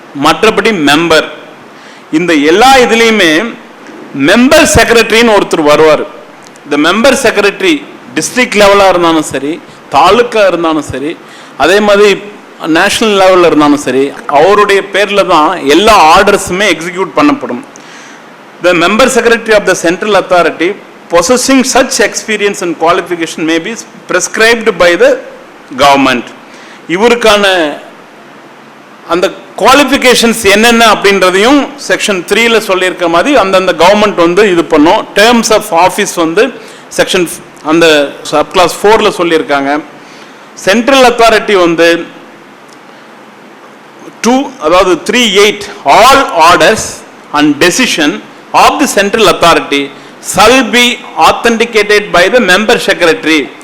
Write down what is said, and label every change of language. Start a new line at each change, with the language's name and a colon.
Tamil: மற்றபடி மெம்பர், இந்த எல்லா இதுலேயுமே மெம்பர் செக்ரட்டரின்னு ஒருத்தர் வருவார். இந்த மெம்பர் செக்ரட்டரி டிஸ்ட்ரிக்ட் லெவலாக இருந்தாலும் சரி, தாலுக்கா இருந்தாலும் சரி, அதே மாதிரி நேஷனல் லெவலில் இருந்தாலும் சரி, அவருடைய பேரில் தான் எல்லா ஆர்டர்ஸுமே எக்ஸிக்யூட் பண்ணப்படும்.
English: The member secretary of the central authority possessing such experience and qualification may be prescribed by the government.
Tamil: இவருக்கான அந்த குவாலிஃபிகேஷன்ஸ் என்னென்ன அப்படின்றதையும் செக்ஷன் 3ல சொல்லியிருக்க மாதிரி அந்தந்த கவர்மெண்ட் வந்து இது பண்ணும். டேர்ம்ஸ் ஆஃப் ஆஃபீஸ் வந்து செக்ஷன் அந்த சப் கிளாஸ் 4ல சொல்லியிருக்காங்க.
English: Central authority வந்து 3(8) all orders and decision of the central authority shall be authenticated by the member secretary.